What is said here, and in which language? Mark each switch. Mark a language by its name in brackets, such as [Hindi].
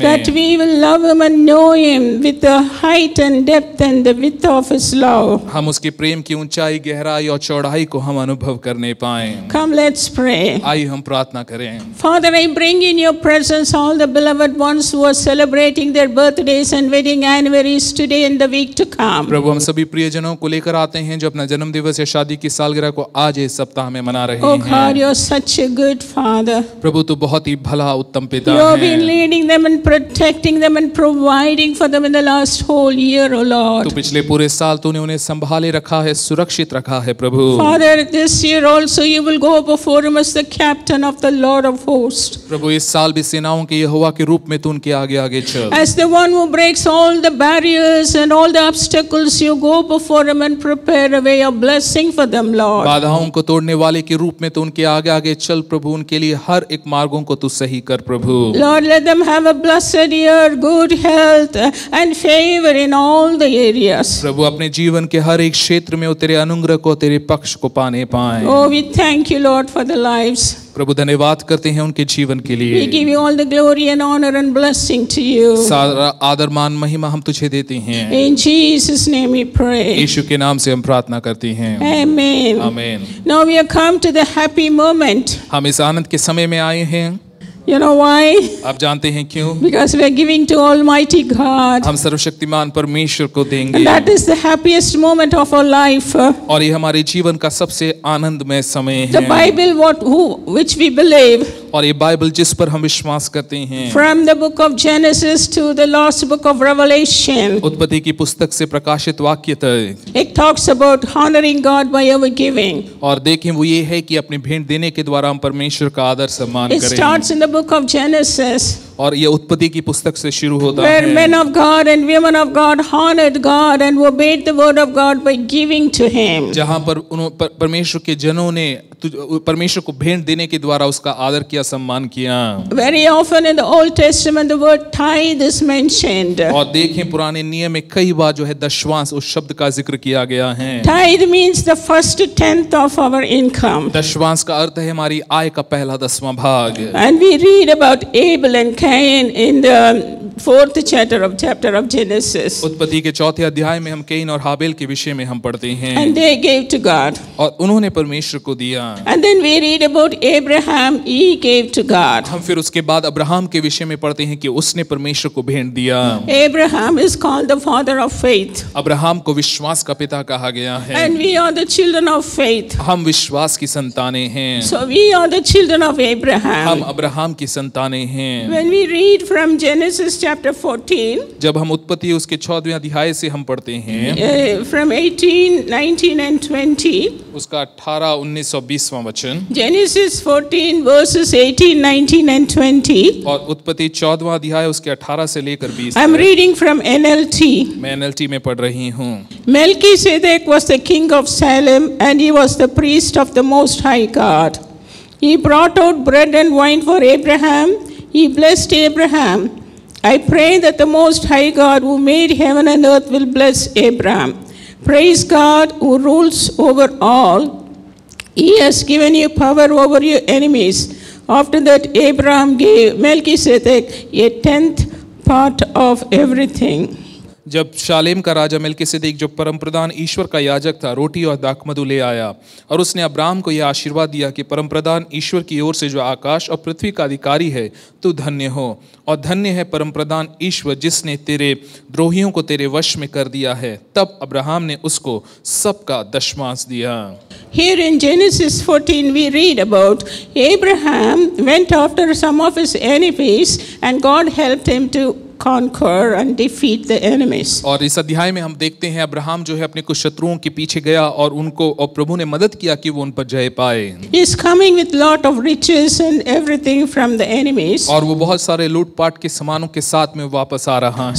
[English] That we will love Him and know Him with the height and depth and the width of His love. [Hindi] हम उसके प्रेम की ऊंचाई, गहराई और चौड़ाई को हम अनुभव करने पाए। [English] Come, let's pray. [Hindi] आइए हम प्रार्थना करें। [English] Father, I bring in your presence all the beloved ones who are celebrating their birthdays and wedding anniversaries today and the week to come. [Hindi] प्रभु, हम सभी प्रियजनों को लेकर आते हैं जो अपना जन्म दिवस या शादी की सालगिरह को आज इस सप्ताह में मना रहे [English] Oh God, [Hindi] हैं। [English] you're such a good Father. [Hindi] प्रभु, तू बहुत ही भला उत्तम पिता [English] You have been [Hindi] है। [English] leading them and protecting them and providing for them in the last whole year, oh Lord. [Hindi] तू पिछले पूरे साल तूने उन्हें संभाले रखा है, सुरक्षित रखा है प्रभु। [English] Father, this year also you will go before Him as the captain of the Lord of hosts. [Hindi] प्रभु, इस साल भी सेनाओं के यहोवा के रूप में तू उनके आगे आगे चल। [English] As the one who breaks all the barriers and all the obstacles, you go before Him and prepare a way of blessing for them, Lord. [Hindi] बाधाओं को तोड़ने वाले के रूप में तू उनके आगे आगे चल प्रभु, उनके लिए हर एक मार्गों को तू सही कर प्रभु। [English] Lord, let them have a blessed year, good health and favor in all the areas. [Hindi] प्रभु, अपने जीवन के हर एक क्षेत्र में वो तेरे अनुग्रह को, तेरे पक्ष को पाने पाए। [English] Oh, we thank you, Lord, for the lives. [Hindi] प्रभु, धन्यवाद करते हैं उनके जीवन के [English] We [Hindi] लिए। [English] give you all the glory and honor and blessing to you. [Hindi] सारा आदर मान महिमा हम तुझे देते हैं। [English] In Jesus' name we pray. [Hindi] यीशु के नाम से हम प्रार्थना करते हैं। [English] Amen. [Hindi] आमीन। [English] Now we have come to the happy moment. [Hindi] हम इस आनंद के समय में आए हैं। [English] You know why? [Hindi] आप जानते हैं क्यों? [English] Because we are giving to Almighty God. [Hindi] हम सर्वशक्तिमान परमेश्वर को [English] And [Hindi] देंगे, [English] that is the happiest moment of our life. [Hindi] और ये हमारे जीवन का सबसे आनंदमय समय [English] The [Hindi] है। [English] Bible, which we believe, [Hindi] और ये बाइबल जिस पर हम विश्वास करते हैं, [English] from the book of Genesis to the last book of Revelation, [Hindi] उत्पत्ति की पुस्तक से प्रकाशित वाक्य तक, [English] it talks about honoring God by our giving. [Hindi] और देखें वो ये है कि अपनी भेंट देने के द्वारा हम परमेश्वर का आदर सम्मान [English] It [Hindi] करें। [English] starts in the book of Genesis, [Hindi] और ये उत्पत्ति की पुस्तक से शुरू होता [English] where [Hindi] है, [English] men of God and women of God honored God and obeyed the word of God by giving to Him. [Hindi] जहाँ पर परमेश्वर के जनों ने परमेश्वर को भेंट देने के द्वारा उसका आदर किया, सम्मान किया। [English] Very often in the Old Testament the word tithe is mentioned. [Hindi] और देखें पुराने नियम में कई बार जो है दशवांश उस शब्द का जिक्र किया गया है। [English] Tithe means the first tenth of our income. [Hindi] दशवांश का अर्थ है हमारी आय का पहला 10वां भाग। [English] And we read about Abel and Cain in the fourth chapter of Genesis. [Hindi] उत्पत्ति के 4थे अध्याय में हम कैन और हाबेल के विषय में हम पढ़ते हैं, [English] And they gave to God. [Hindi] और उन्होंने परमेश्वर को दिया। [English] And then we read about Abraham, he gave to God. [Hindi] हम फिर उसके बाद अब्राहम के विषय में पढ़ते हैं कि उसने परमेश्वर को भेंट दिया। [English] Abraham is called the father of faith. [Hindi] Abraham को विश्वास का पिता कहा गया है। [English] And we are the children of faith. [Hindi] हम विश्वास की संतानें हैं। [English] So we are the children of [Hindi] हम [English] Abraham. [Hindi] अब्राहम की संतानें हैं। [English] When we read from Genesis chapter 14, [Hindi] जब हम उत्पत्ति उसके 4वें अध्याय से हम पढ़ते हैं, [English] from 18, 19 and 20, [Hindi] उसका 18, 19 और 20वां वचन, [English] Genesis 14 verses 18, 19 and 20. [Hindi] और उत्पत्ति 14वां अध्याय उसके 18 से लेकर 20 [English] I'm [Hindi] तक। [English] reading from NLT. [Hindi] मैं NLT में पढ़ रही हूँ। [English] Melchizedek was the king of Salem, and he was the priest of the Most High God. He brought out bread and wine for Abraham. He blessed Abraham. I pray that the Most High God who made heaven and earth will bless Abraham. Praise God who rules over all. He has given you power over your enemies. After that, Abraham gave Melchizedek a 10th part of everything. [Hindi] जब शालेम का राजा मेल्किसेदेक जो परम प्रधान ईश्वर का याजक था, रोटी और दाखमधु ले आया, और उसने अब्राहम को यह आशीर्वाद दिया कि परम प्रधान ईश्वर की ओर से जो आकाश और पृथ्वी का अधिकारी है, तू धन्य हो, और धन्य है परम प्रधान ईश्वर जिसने तेरे द्रोहियों को तेरे वश में कर दिया है। तब अब्राहम ने उसको सबका दशमांश दिया। [English] Here in Genesis 14 we read about Abraham went after some of his enemies and God helped him to conquer and defeat the enemies. [Hindi] और इस अध्याय में हम देखते हैं अब्राहम जो है अपने कुछ शत्रुओं के पीछे गया और उनको और प्रभु ने मदद किया कि वो उन पर जय पाए। [English] He is coming with lot of riches and everything from the enemies. [Hindi] और वो बहुत सारे लूटपाट के सामानों के साथ में वापस आ रहा है।